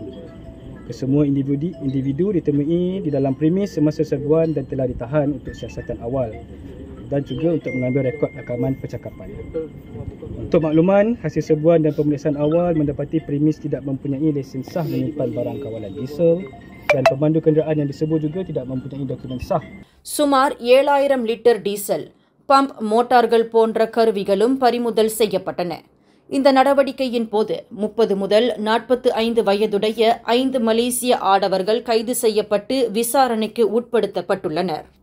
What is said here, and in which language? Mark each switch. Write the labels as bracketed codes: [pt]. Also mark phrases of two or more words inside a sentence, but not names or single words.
[ms] Kesemua individu ditemui di dalam premis semasa serbuan dan telah ditahan untuk siasatan awal dan juga untuk mengambil rekod rakaman percakapan. Untuk makluman, hasil serbuan dan pemeriksaan awal mendapati premis tidak mempunyai lesen sah menyimpan barang kawalan diesel dan pemandu kenderaan yang disebut juga tidak mempunyai dokumen sah. [ta] சுமார் 7000 லிட்டர் டீசல், பம்ப் மோட்டார்கள் போன்ற கருவிகளும் பறிமுதல் செய்யப்பட்டன. இந்த நடவடிக்கையின் போது 30 முதல் 45 வயதுடைய 5 மலேசிய ஆடவர்கள் கைது செய்யப்பட்டு விசாரணைக்கு உட்படுத்தப்பட்டுள்ளனர்.